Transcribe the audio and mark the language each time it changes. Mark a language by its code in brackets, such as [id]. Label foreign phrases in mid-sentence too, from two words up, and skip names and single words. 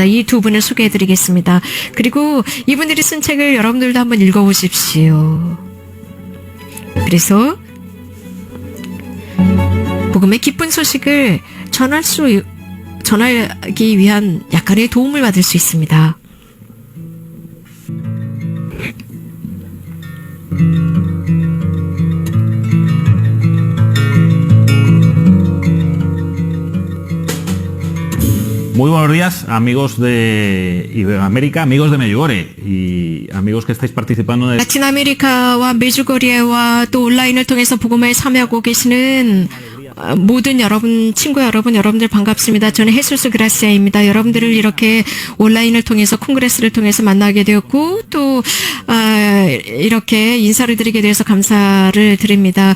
[ko] 이 두 분을 소개해드리겠습니다. 그리고 이분들이 쓴 책을 여러분들도 한번 읽어보십시오. 그래서 복음의 기쁜 소식을 전하기 위한 약간의 도움을 받을 수 있습니다. [es] Muy buenos días, amigos de Iberoamérica, amigos de Medjugorje y amigos que estáis participando en [ko] 라틴 아메리카와 메주거리와 또 온라인을 통해서 복음에 참여하고 계시는 모든 여러분, 친구 여러분들 반갑습니다. 저는 헤수스 그라시아입니다. 여러분들을 이렇게 온라인을 통해서 콩그레스를 통해서 만나게 되었고 또 이렇게 인사를 드리게 되어서 감사를 드립니다.